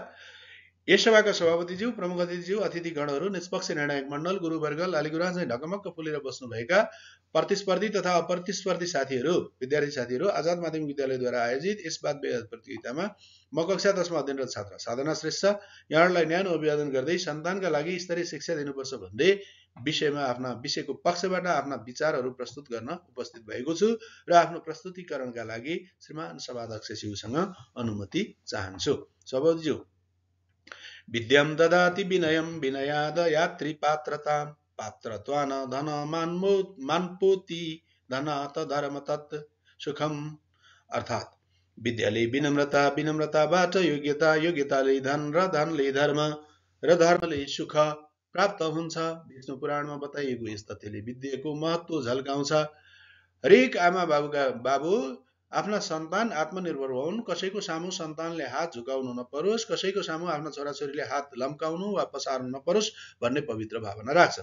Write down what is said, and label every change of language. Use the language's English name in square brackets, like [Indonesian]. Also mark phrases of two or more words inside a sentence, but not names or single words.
[Nepali] यस सभाका सभापतिज्यू, प्रमुख अतिथिज्यू, अतिथिगणहरू, निष्पक्ष निर्णायक मण्डल, गुरुवर्ग, लालीगुराँ चाहिँ ढकमक्क फुलेर बस्नुभएका प्रतिस्पर्धी तथा अप्रतिस्पर्धी साथीहरू, विद्यार्थी साथीहरू, आजाद माध्यमिक विद्यालयद्वारा आयोजित यस वाद विवाद प्रतियोगितामा म कक्षा 10 मा अध्ययनरत छात्र साधना श्रेष्ठ यहाँहरूलाई न्यानो अभिवादन गर्दै सन्तानका लागि स्तरीय शिक्षा दिनुपर्छ भन्दै विषयमा आफ्ना विषयको पक्षबाट आफ्ना विचारहरू प्रस्तुत गर्न उपस्थित भएको छु र आफ्नो प्रस्तुतिकरणका लागि श्रीमान सभाध्यक्षज्यूसँग अनुमति चाहन्छु। सभापतिज्यू, [Sanskrit] विद्यां ददाति विनयं विनयाद यात्री पात्रतां पात्रत्वान धन मानपोति धनात धर्म तत् सुखम। [Nepali] अर्थात् विद्याले विनम्रता, विनम्रताबाट योग्यता, योग्यताले धन र धनले धर्म र धर्मले सुख प्राप्त हुन्छ। विष्णु पुराणमा बताइएको यस तथ्यले विद्याको महत्त्व झल्काउँछ। हरेक आमा बाबु आफ्ना सन्तान आत्मनिर्भर हुन्, कसैको सामु सन्तानले हात झुकाउनु नपरोस्, कसैको सामु आफ्ना छोराछोरीले हात लम्काउनु वा पसार्नु नपरोस् भन्ने पवित्र भावना राख्छ।